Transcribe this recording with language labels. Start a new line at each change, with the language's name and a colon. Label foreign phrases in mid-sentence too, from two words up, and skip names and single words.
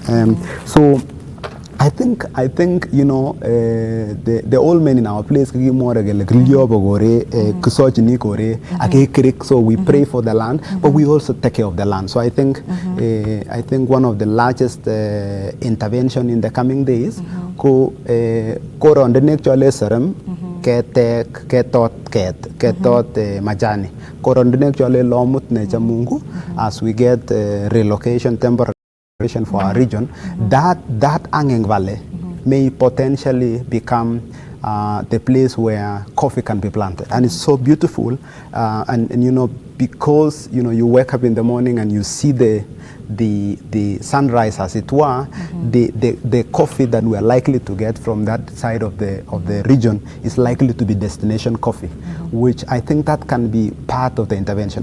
English: So I think you know the old men in our place so we pray for the land, but we also take care of the land. So I think one of the largest intervention in the coming days
Kalenjin: ko rondenek chole serem ketot majani korondenek chole lomut ne chamungu
English: as we get relocation temporary for our region, that hanging valley may potentially become the place where coffee can be planted, and it's so beautiful. And you know, because you know you wake up in the morning and you see the sunrise as it were, the coffee that we are likely to get from that side of the region is likely to be destination coffee, which I think that can be part of the intervention.